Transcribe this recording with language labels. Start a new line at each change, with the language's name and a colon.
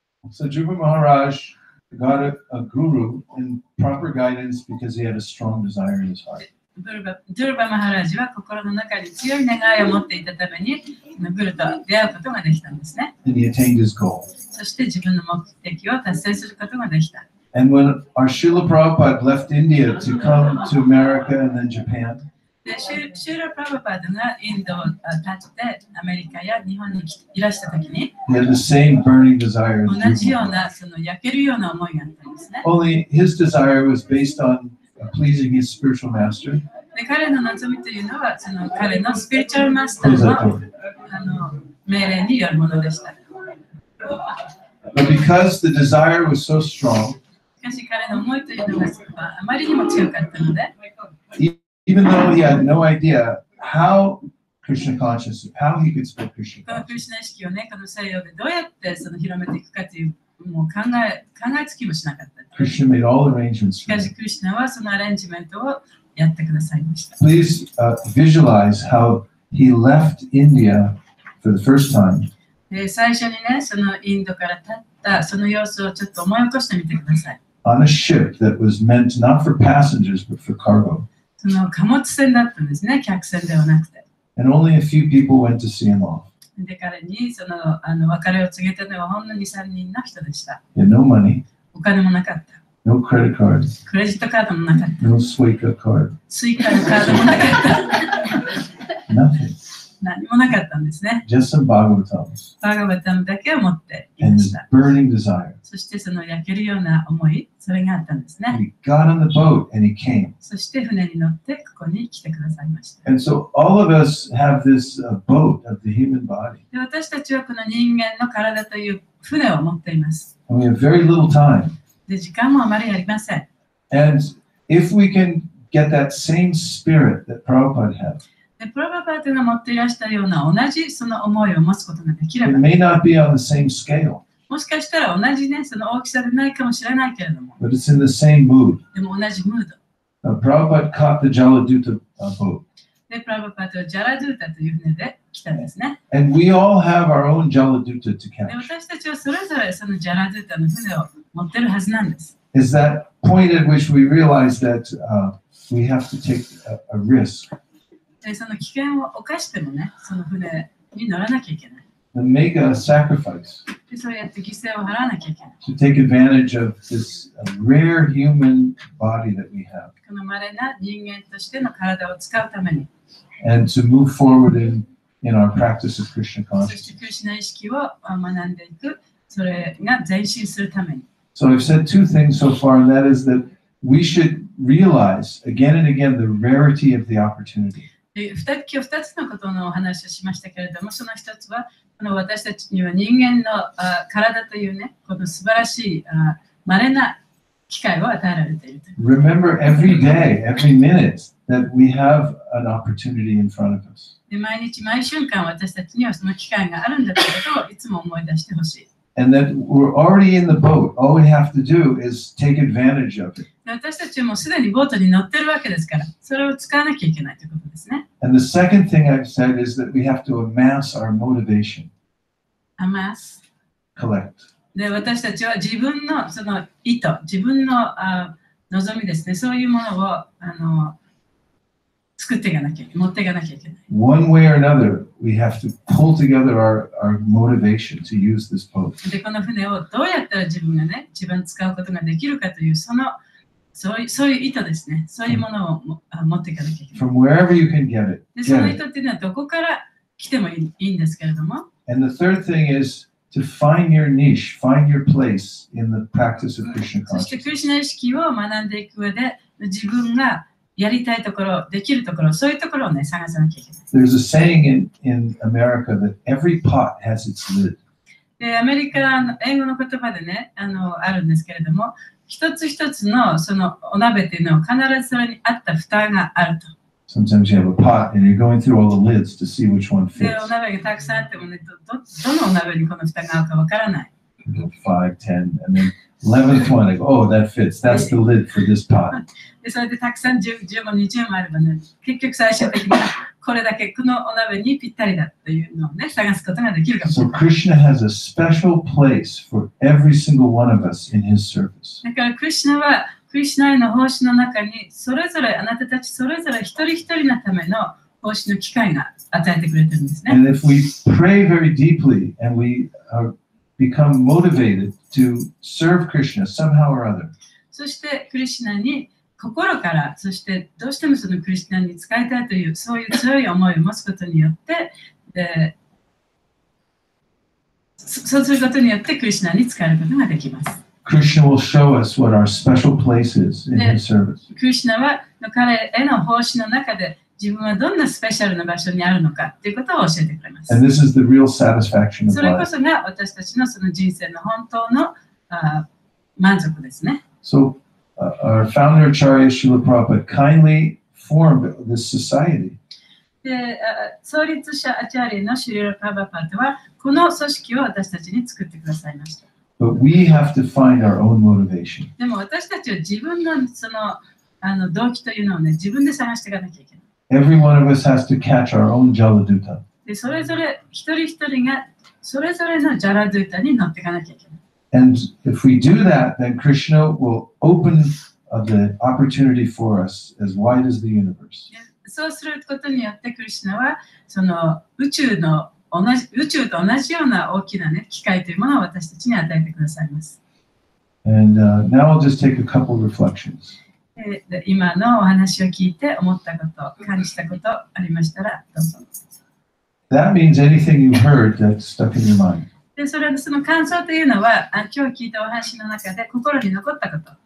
English: So Dhruva Maharaj got a guru and proper guidance because he had a strong desire in his heart.
Japanese: ドゥルバ・マハラジは心の中に強い願いを持っていたためにグルと出会うことができたんですね。
English: And he attained his goal.
Japanese: そして自分の目的を達成することができた。
English: And when our Srila Prabhupada left India to come to America and then Japan,
Japanese: でシューラ・プラバパードがインドを立ってアメリカや日本にいらしたときに
English: he had the same burning desire as
Japanese: 同じ
English: Dhruva
Japanese: よう
English: Maharaj.
Japanese: なその焼けるような思いがあったんですね。
English: Only his desire was based on pleasing his spiritual master,
Japanese: で彼の望みというのはその彼のスピリチュアルマスターの命令によるものでした。
English: but because the desire was so strong,
Japanese: しかし彼の思いというのがあまりにも強かったので
English: even though he had no idea how Krishna consciousness, how he could spread Krishna
Japanese: このクリシュナ意識をね、この西洋でどうやってその広めていくかというもう考えつきもしなかった。
English: Krishna made all arrangements
Japanese: し
English: for
Japanese: かし
English: him.
Japanese: クリシュナはそのアレンジメントをやってくださいました。
English: Please visualize how he left India for the first time
Japanese: で最初にね、そのインドから立ったその様子をちょっと思い起こしてみてください。
English: on a ship that was meant not for passengers but for cargo.
Japanese: その貨物船だったんですね、客船ではなくて。
English: And only a few people went to see him off.
Japanese: で、彼にその別れを告げたのはほんの2、3人の人でした。
English: He had no money,
Japanese: お金もなかった。
English: no credit cards,
Japanese: クレジットカードもなかった。
English: no Suica card,
Japanese: スイカのカードもなかった。
English: nothing.
Japanese: 何もなかったんですね。
English: Just some Bhagavatams
Japanese: バーガバタムだけを持ってい
English: and
Japanese: ま
English: this
Japanese: した。
English: burning desire.
Japanese: そしてその焼けるような思い、それがあったんですね。
English: And he got on the boat and he came.
Japanese: そして船に乗ってここに来てくださいました。
English: And so all of us have this boat of the human body.
Japanese: で私たちはこの人間の体という船を持っています。
English: And we have very little time.
Japanese: で時間もあまりありません。
English: And if we can get that same spirit that Prabhupada had,
Japanese: でプロバパートが持っていらしたような同じその思いを持つことができれ
English: it
Japanese: ば、
English: may not be on the same scale,
Japanese: もしかしたら同じね、その大きさでないかもしれないけれども、
English: but it's in the same mood.
Japanese: でも同じムード。
English: Prabhupada caught the Jaladuta boat.
Japanese: で、プロバパートはジャラドゥータという船で来たんですね。
English: And we all have our own Jaladuta to
Japanese: で
English: catch.
Japanese: 私たちはそれぞれそのジャラドゥータの船を持ってるはずなんです。
English: Is that point at which we realize that we have to take a risk.
Japanese: でその危険を冒してもね、その船に乗らなきゃいけない。
English: mega sacrifice
Japanese: でそうやって犠牲を払わなきゃいけない。
English: to take advantage of this rare human body that we have
Japanese: この稀な人間としての体を使うために、
English: and to move forward in our practice of Krishna
Japanese: そ
English: consciousness.
Japanese: してクリシュナ意識を学んでいく、それが前進するために。
English: So I've said two things so far, and that is that we should realize again and again the rarity of the opportunity.
Japanese: で今日2つのことのお話をしましたけれども、その一つはこの私たちには人間の体というね、この素晴らしい稀な機会を与えられているという。
English: Remember every day, every minute that we have an opportunity in front of us.
Japanese: で毎日毎瞬間私たちにはその機会があるんだということをいつも思い出してほしい。
English: And that we're already in the boat. All we have to do is take advantage of it.
Japanese: で私たちはもうすでにボートに乗ってるわけですから、それを使わなきゃいけないということですね。
English: And the second thing I've said is that we have to amass our motivation, アマス。 collect.
Japanese: で私たちは自分のその意図、自分の望みですね、そういうものを作っていかなきゃいけない、持っていかなきゃいけない。
English: One way or another, we have to pull together our motivation to use this boat.
Japanese: でこの船をどうやったら自分がね、自分使うことができるかというそういう意図ですね、そういうものを持っていかなきゃいけない。
English: From wherever you can get it,
Japanese: でその
English: get
Japanese: 意
English: it.
Japanese: 図っていうのはどこから来てもいいんですけれども、
English: And the third thing is to find your niche, find your place in the practice of Krishna
Japanese: そして
English: consciousness.
Japanese: クリシュナ意識を学んでいく上で、自分がやりたいところ、できるところ、そういうところをね、探さなきゃいけない。
English: There's a saying in America that every pot has its lid.
Japanese: でアメリカの英語の言葉でね、あるんですけれども、一つ一つのそのお鍋っていうのは必ずそれに合った蓋があると。
English: Sometimes you have a pot and you're going through all the lids to see which one
Japanese: で、
English: fits.
Japanese: お鍋がたくさんあってもね、どのお鍋にこの蓋が合うかわからない。
English: You go 5, 10, and then 11th one, I go, oh, that fits. That's the lid for this pot.
Japanese: で、それでたくさん15、20もあればね、結局最終的にこれだけこのお鍋にぴったりだというのをね、探すことができるかもしれ
English: So
Japanese: ない。
English: Krishna has a special place for every single one of us in his service.
Japanese: だからクリシュナはクリシュナへの奉仕の中にそれぞれあなたたちそれぞれ一人一人のための奉仕の機会が与えてくれてるんですね。
English: And if we pray very deeply and we become motivated to serve Krishna somehow or other,
Japanese: そしてクリシュナに心から、そしてどうしてもそのクリシュナに使いたいというそういう強い思いを持つことによって、そうすることによってクリシュナに使えることができます。
English: Krishna will show us what our special place is in his service.
Japanese: クリシュナは彼への奉仕の中で自分はどんなスペシャルな場所にあるのかということを教えてくれます。
English: And this is the real satisfaction of
Japanese: それこ
English: life.
Japanese: そが私たちのその人生の本当の満足ですね。
English: So our founder, Acharya Srila Prabhupada, kindly formed this society.
Japanese: で創立者アチャーリーのシュリラ・パバパトはこの組織を私たちに作ってくださいました。
English: But we have to find our own motivation.
Japanese: でも私たちは自分のその動機というのをね、自分で探していかなきゃいけない。
English: Every one of us has to catch our own Jaladuta.
Japanese: でそれぞれ一人一人がそれぞれのジャラドゥータに乗っていかなきゃいけない。
English: And if we do that, then Krishna will open the opportunity for us as wide as the universe.
Japanese: そうすることによってクリシュナはその宇宙と同じような大きな、ね、機会というものを私たちに与えてくださいます。
English: And now I'll just take a couple reflections.
Japanese: で今のお話を聞いて思ったこと、感じたことありましたらどうぞ。
English: That means anything you heard that's stuck in your mind.
Japanese: でそれでその感想というのは今日聞いたお話の中で心に残ったこと。